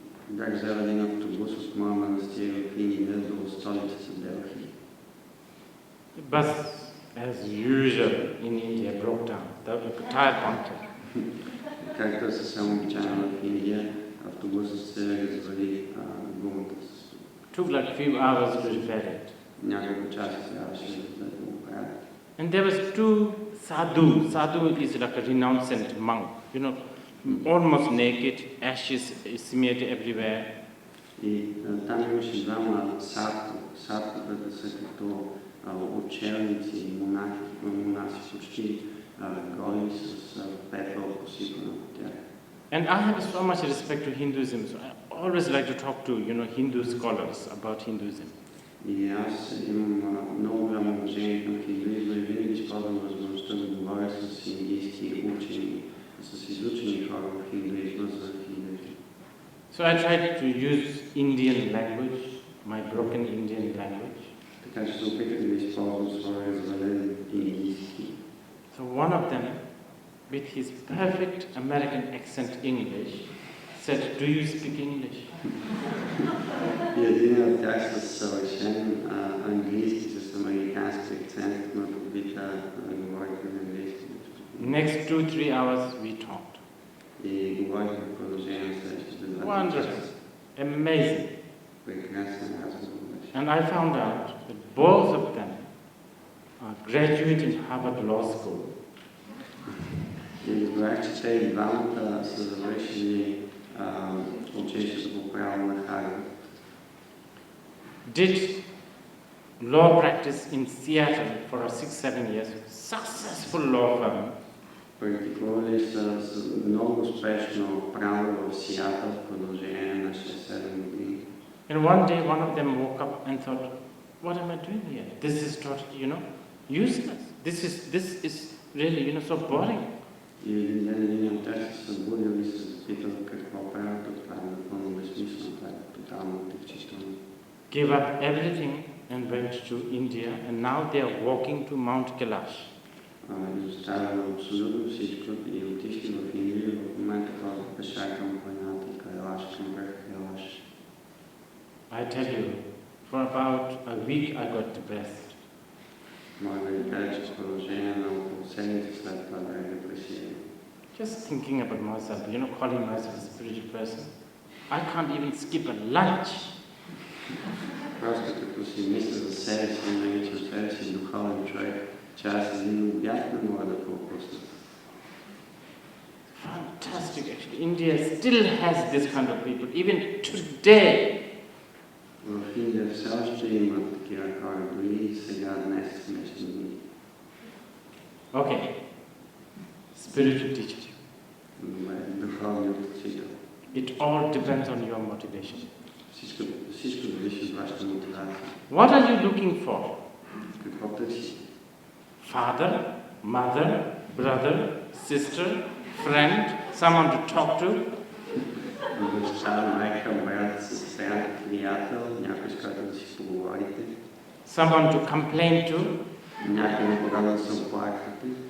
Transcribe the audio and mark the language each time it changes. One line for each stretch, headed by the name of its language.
Bulgarian: Бях взел един автобус от моя манастир в Индия до столицата Делхи.
English: The bus, as usual in India, broke down. The tire punctured.
Bulgarian: Както е съвсем обичайно в Индия, автобусът се развали гумата.
English: Took like few hours to repair it.
Bulgarian: Няколко часа трябваше да го правят.
English: And there was two sadhu. Sadhu is like a renounced monk, almost naked, ashes smeared everywhere.
Bulgarian: И там имаше двама садху. Садхутата са като ученици и монаси, почти голи с пепел посипано от тях.
English: And I have so much respect to Hinduism, so I always like to talk to, Hindu scholars about Hinduism.
Bulgarian: И аз имам много голямо уважение към хиндуизма и винаги използвам възможността да говоря с индийски учени, с изучени хора в хиндуизма за хиндуизма.
English: So I tried to use Indian language, my broken Indian language.
Bulgarian: Така че се опитах да използвам своя развален индийски.
English: So one of them, with his perfect American accent English, said, "Do you speak English?"
Bulgarian: И един от тях с съвършен английски, с американски акцент, ме попита да говорите на английски.
English: Next 2-3 hours we talked.
Bulgarian: И говорихме в продължение на следващите 2
English: Wonderful, amazing.
Bulgarian: Прекрасен разговор беше.
English: And I found out that both of them are graduate in Harvard Law School.
Bulgarian: И разбрах, че те и двамата са завършили училището по право на Харвард.
English: Did law practice in Seattle for 6-7 years. Successful law firm.
Bulgarian: Практикували са много успешно право в Сиатъл в продължение на 6-7 години.
English: And one day one of them woke up and thought, what am I doing here? This is totally, useless. This is really, so boring.
Bulgarian: И един ден един от тях се събудил и се запитал какво правят, това е напълно безсмислено, това е тотално отекчително.
English: Gave up everything and went to India, and now they are walking to Mount Kailash.
Bulgarian: Изоставили абсолютно всичко и отишли в Индия, в момента ходят пеша към планината Кайлаш, към върх Кайлаш.
English: I tell you, for about a week I got depressed.
Bulgarian: Мога да ви кажа, че в продължение на около седмица след това бях депресиран.
English: Just thinking about myself, calling myself a spiritual person. I can't even skip a lunch.
Bulgarian: Просто като си мисля за себе си, наричам себе си духовен човек, че аз един обяд не мога да пропусна.
English: Fantastic, actually. India still has this kind of people, even today.
Bulgarian: В Индия все още има такива хора, дори и сега, днес, днешни дни.
English: Okay. Spiritual teacher.
Bulgarian: Добре, духовният учител.
English: It all depends on your motivation.
Bulgarian: Всичко зависи от вашата мотивация.
English: What are you looking for?
Bulgarian: Какво търсите?
English: Father, mother, brother, sister, friend, someone to talk to?
Bulgarian: Баща, майка, брат, сестра, приятел, някой с който да си поговорите.
English: Someone to complain to?
Bulgarian: Някой, на кога да се оплаквате.